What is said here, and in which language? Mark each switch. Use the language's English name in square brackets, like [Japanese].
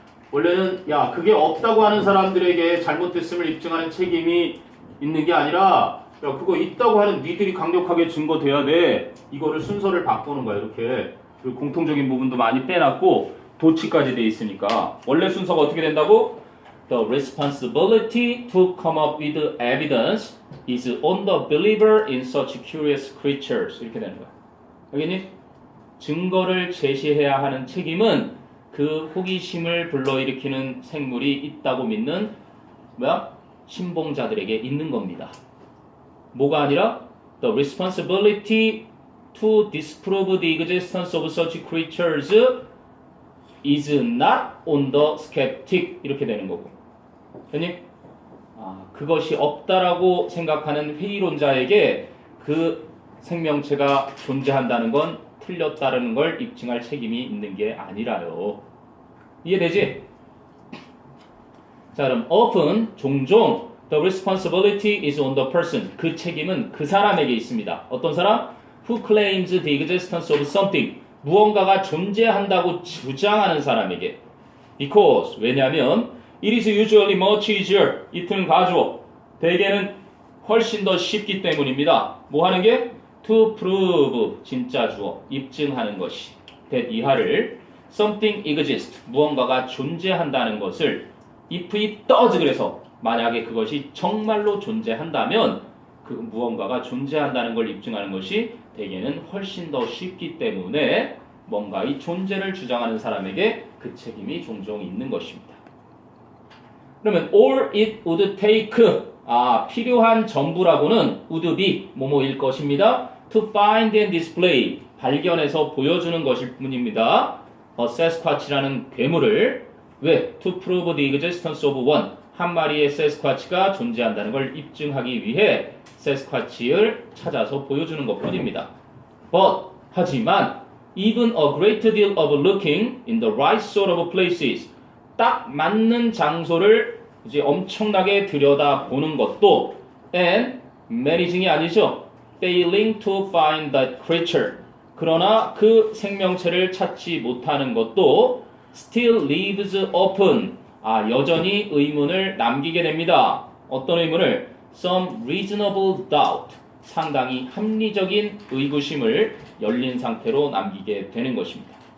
[Korean] 원래는 야 그게 없다고 하는 사람들에게 잘못됐음을 입증하는 책임이 있는 게 아니라 야 그거 있다고 하는 니들이 강력하게 증거돼야 돼. 이거를 순서를 바꾸는 거야. 이렇게 그리고 공통적인 부분도 많이 빼놨고 도치까지 돼 있으니까 원래 순서가 어떻게 된다고? [English] The responsibility to come up with evidence is on the believer in such curious creatures. [Korean] 이렇게 되는 거야. 알겠니? 증거를 제시해야 하는 책임은 그 호기심을 불러일으키는 생물이 있다고 믿는 신봉자들에게 있는 겁니다. 뭐가 아니라 [English] the responsibility to disprove the existence of such creatures is not on the skeptic [Korean] 이렇게 되는 거고. 됐니? 그것이 없다라고 생각하는 회의론자에게 그 생명체가 존재한다는 건 틀렸다는 걸 입증할 책임이 있는 게 아니라요. 이해되지? 자 그럼 often 종종 [English] the responsibility is on the person [Korean] 그 책임은 그 사람에게 있습니다. 어떤 사람? [English] who claims the existence of something [Korean] 무언가가 존재한다고 주장하는 사람에게 because 왜냐하면 [English] it is usually much easier [Korean] 이틀 가주어 대개는 훨씬 더 쉽기 때문입니다. 뭐 하는 게? to prove 진짜 주어 입증하는 것이 that 이하를 [English] something exists [Korean] 무언가가 존재한다는 것을 [English] if it does [Korean] 그래서 만약에 그것이 정말로 존재한다면 그 무언가가 존재한다는 걸 입증하는 것이 대개는 훨씬 더 쉽기 때문에 뭔가의 존재를 주장하는 사람에게 그 책임이 종종 있는 것입니다. 그러면 [English] all it would take [Korean] 필요한 전부라고는 would be 뭐뭐일 것입니다. [English] to find and display [Korean] 발견해서 보여주는 것일 뿐입니다. Sasquatch라는 괴물을 왜? [English] to prove the existence of one [Korean] 한 마리의 세스쿼치가 존재한다는 걸 입증하기 위해 세스쿼치를 찾아서 보여주는 것 뿐입니다. [English] But [Korean] 하지만 [English] even a great deal of looking in the right sort of places [Korean] 딱 맞는 장소를 이제 엄청나게 들여다보는 것도 [English] and managing이 [Korean] 아니죠. [English] failing to find that creature [Korean] 그러나 그 생명체를 찾지 못하는 것도 [English] still leaves open [Korean] 여전히 의문을 남기게 됩니다. 어떤 의문을? [English] some reasonable doubt [Korean] 상당히 합리적인 의구심을 열린 상태로 남기게 되는 것입니다.